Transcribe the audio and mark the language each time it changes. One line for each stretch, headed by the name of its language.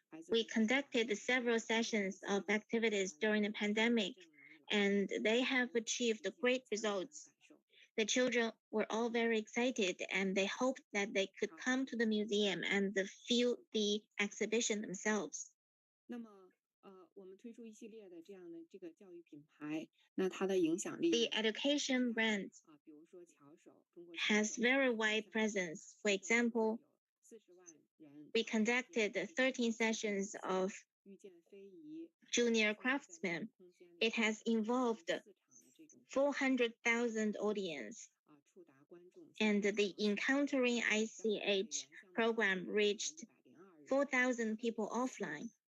English: We conducted several sessions of activities during the pandemic, and they have achieved great results. The children were all very excited, and they hoped that they could come to the museum and feel the exhibition themselves.
Chinese: 那么，我们推出一系列的这样的这个教育品牌，那它的影响力
English: The education brand has very wide presence. For example, we conducted 13 sessions of junior craftsmen. It has involved 400,000 audience, and the Encountering ICH program reached 4,000 people offline.